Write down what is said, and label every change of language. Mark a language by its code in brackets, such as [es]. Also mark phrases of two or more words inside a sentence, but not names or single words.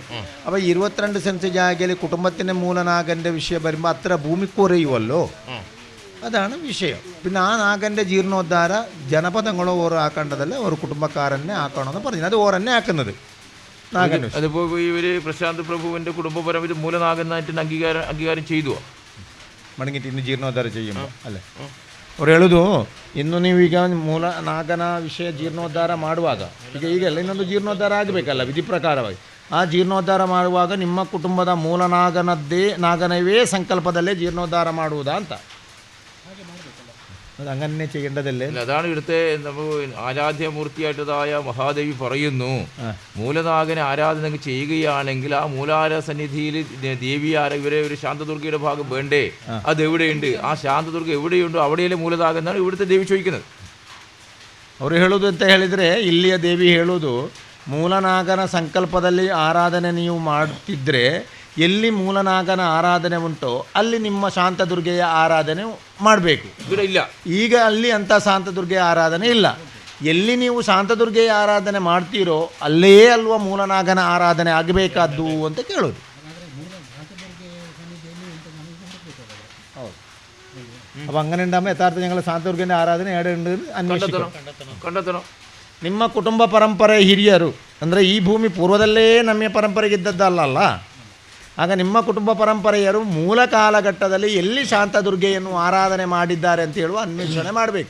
[ml] അപ്പോൾ 22 സെൻസ് ജാഗയിൽ കുടുംബത്തിൻ്റെ മൂലനാഗൻ്റെ വിഷയം വരുമ്പോൾ അത്ര ഭൂമി കുറയുമല്ലോ, അതാണ് വിഷയം. പിന്നെ ആ നാഗൻ്റെ ജീർണോദ്ധാര ജനപദങ്ങളോ ഓരോ ആക്കേണ്ടതല്ല, ഒരു കുടുംബക്കാരനെ ആക്കണമെന്ന് പറഞ്ഞു. അത് ഓരന്നെ ആക്കുന്നത് നാഗൻ. അതിപ്പോൾ ഇവർ പ്രശാന്ത് പ്രഭുവിൻ്റെ കുടുംബപരം ഇത് മൂലനാഗനായിട്ട് അംഗീകാരം ചെയ്തു [kn] ಮಡಗಿಟ್ಟು ಇನ್ನು ಜೀರ್ಣೋದ್ಧಾರ ചെയ്യുമ്പോൾ ಅಲ್ಲೇ ಅವ್ರು ಹೇಳೋದು, ಇನ್ನು ನೀವೀಗ ಮೂಲ ನಾಗನ ವಿಷಯ ಜೀರ್ಣೋದ್ಧಾರ ಮಾಡುವಾಗ ಈಗೆಲ್ಲ ಇನ್ನೊಂದು ಜೀರ್ಣೋದ್ಧಾರ ಆಗಬೇಕಲ್ಲ ವಿಧಿ ಪ್ರಕಾರವಾಗಿ. ಆ ಜೀರ್ಣೋದ್ಧಾರ ಮಾಡುವಾಗ ನಿಮ್ಮ ಕುಟುಂಬದ ಮೂಲ ನಾಗನವೇ ಸಂಕಲ್ಪದಲ್ಲೇ ಜೀರ್ಣೋದ್ಧಾರ ಮಾಡುವುದಾ ಅಂತ. [ml] അത് അങ്ങനെ ചെയ്യേണ്ടതല്ലേ? അതാണ് ഇവിടുത്തെ നമുക്ക് ആരാധ്യമൂർത്തിയായിട്ടതായ മഹാദേവി പറയുന്നു, മൂലനാഗനെ ആരാധന ചെയ്യുകയാണെങ്കിൽ ആ മൂലാര സന്നിധിയിൽ ദേവി ഇവരെ ഒരു ശാന്തദുർഗയുടെ ഭാഗം വേണ്ടേ? അത് എവിടെയുണ്ട്? ആ ശാന്തദുർഗ എവിടെയുണ്ടോ അവിടെയല്ലേ മൂലനാഗം എന്നാണ് ഇവിടുത്തെ ദേവി ചോദിക്കുന്നത്. [kn] ಅವರು ಹೇಳೋದು ಅಂತ ಹೇಳಿದರೆ, ಇಲ್ಲಿಯ ದೇವಿ ಹೇಳೋದು, ಮೂಲನಾಗನ ಸಂಕಲ್ಪದಲ್ಲಿ ಆರಾಧನೆ ನೀವು ಮಾಡುತ್ತಿದ್ದರೆ ಎಲ್ಲಿ ಮೂಲನಾಗನ ಆರಾಧನೆ ಉಂಟೋ ಅಲ್ಲಿ ನಿಮ್ಮ ಶಾಂತದುರ್ಗೆಯ ಆರಾಧನೆ ಮಾಡಬೇಕು. ಇಲ್ಲ, ಈಗ ಅಲ್ಲಿ ಅಂಥ ಶಾಂತದುರ್ಗೆಯ ಆರಾಧನೆ ಇಲ್ಲ. ಎಲ್ಲಿ ನೀವು ಶಾಂತದುರ್ಗೆಯ ಆರಾಧನೆ ಮಾಡ್ತೀರೋ ಅಲ್ಲೇ ಅಲ್ವಾ ಮೂಲನಾಗನ ಆರಾಧನೆ ಆಗಬೇಕಾದ್ದು ಅಂತ ಕೇಳೋದು. ಹೌದು. [ml] അപ്പം അങ്ങനെ ഉണ്ടാകുമ്പോൾ യഥാർത്ഥ ഞങ്ങൾ [kn] ಶಾಂತದುರ್ಗೇൻ്റെ ಆರಾಧನೆ ಎಡೆಯುಂಡು [ml] കണ്ടെത്തണം. [kn] ನಿಮ್ಮ ಕುಟುಂಬ ಪರಂಪರೆ ಹಿರಿಯರು ಅಂದರೆ ಈ ಭೂಮಿ ಪೂರ್ವದಲ್ಲೇ ನಮ್ಮ ಪರಂಪರೆಗಿದ್ದದ್ದಲ್ಲ. ಆಗ ನಿಮ್ಮ ಕುಟುಂಬ ಪರಂಪರೆಯರು ಮೂಲ ಕಾಲಘಟ್ಟದಲ್ಲಿ ಎಲ್ಲಿ ಶಾಂತದುರ್ಗೆಯನ್ನು ಆರಾಧನೆ ಮಾಡಿದ್ದಾರೆ ಅಂತ ಹೇಳುವ ಅನ್ವೇಷಣೆ ಮಾಡಬೇಕು.